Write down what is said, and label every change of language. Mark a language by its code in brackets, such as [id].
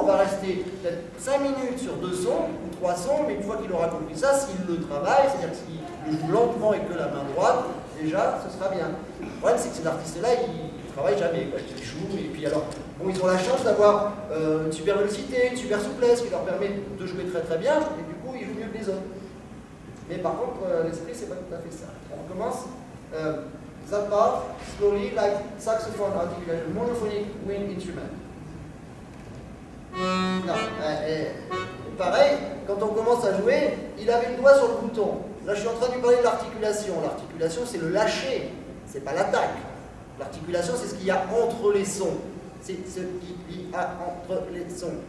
[fr] On va rester peut-être 5 minutes sur 2 sons ou 3 sons, mais une fois qu'il aura compris ça, s'il le travaille, c'est-à-dire s'il le joue lentement et que la main droite, déjà, ce sera bien. Le problème, c'est que ces artistes-là, ils ne travaillent jamais, quoi. Ils jouent, et puis alors, bon, ils ont la chance d'avoir une super vélocité, une super souplesse qui leur permet de jouer très très bien, et du coup, ils jouent mieux que les autres. Mais par contre, l'esprit, c'est pas tout à fait ça. On commence. [en] That part, slowly, like saxophone articulation, monophonic wind instrument. [fr] Non, pareil, quand on commence à jouer, il avait le doigt sur le bouton. Là, je suis en train de lui parler de l'articulation. L'articulation, c'est le lâcher, c'est pas l'attaque. L'articulation, c'est ce qu'il y a entre les sons. C'est ce qu'il y a entre les sons.